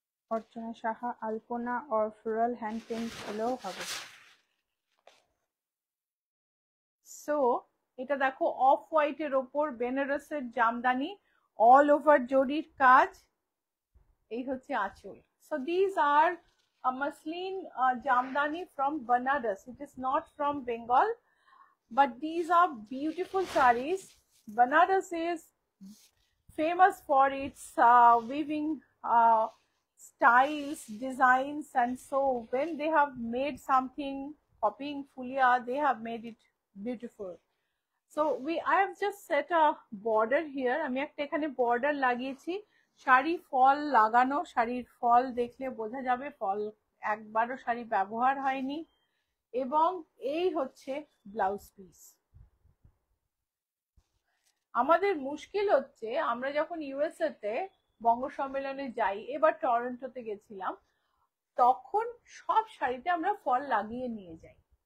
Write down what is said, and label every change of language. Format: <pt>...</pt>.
<bn>অর্চনা সাহা আলপনা और floral hand paint হলেও হবে। সো এটা দেখো, অফ হোয়াইটের ওপর বেনারসের জামদানি, অল ওভার জরির কাজ, এই হচ্ছে আঁচল।</bn> <en>So these are muslin jamdani from Banaras. It is not from Bengal, but these are beautiful sarees. Banaras is famous for its weaving styles, designs, and so when they have made something copying Fulia, they have made it beautiful. So I have just set a border here.</en> <bn>আমি একটা এখানে border লাগিয়েছি। শাড়ি ফল লাগানো, শাড়ির ফল দেখলে বোঝা যাবে ফল একবারও শাড়ি ব্যবহার হয়নি। এবং এই হচ্ছে ব্লাউজ পিস। আমাদের মুশকিল হচ্ছে, আমরা যখন ইউএসএ তে বঙ্গ সম্মেলনে যাই, এবার টরন্টোতে গেছিলাম, তখন সব শাড়িতে আমরা ফল লাগিয়ে নিয়ে যাই।</bn>